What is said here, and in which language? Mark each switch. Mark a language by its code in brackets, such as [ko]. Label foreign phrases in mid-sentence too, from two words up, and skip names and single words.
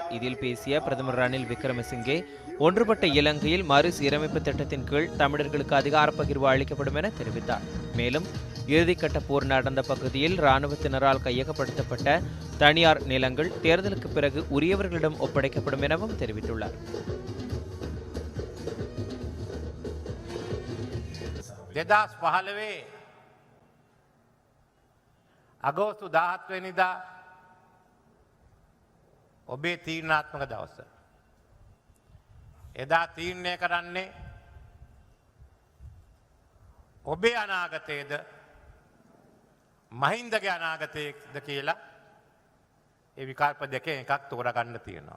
[ta] இதில் பேசிய பிரதமர் ரணில் விக்ரமசிங்கே ஒன்றுபட்ட இலங்கையில் மறுசீரமைப்பு திட்டத்தின் கீழ் தமிழர்களுக்கு அதிகார பகிர்வு அளிக்கப்படும் என தெரிவித்தார். மேலும் இறுதிக்கட்ட போர் நடந்த பகுதியில் இராணுவத்தினரால் கையகப்படுத்தப்பட்ட தனியார் நிலங்கள் தேர்தலுக்கு பிறகு உரியவர்களிடம் ஒப்படைக்கப்படும் எனவும் தெரிவித்துள்ளார். [si] අගෝස්තු 17 වෙනිදා ඔබේ තීරණාත්මක දවස. එදා තීරණය කරන්නේ ඔබේ අනාගතයේද මහින්දගේ අනාගතයේද කියලා ඒ විකල්ප දෙකෙන් එකක් තෝරගන්න තියෙනවා.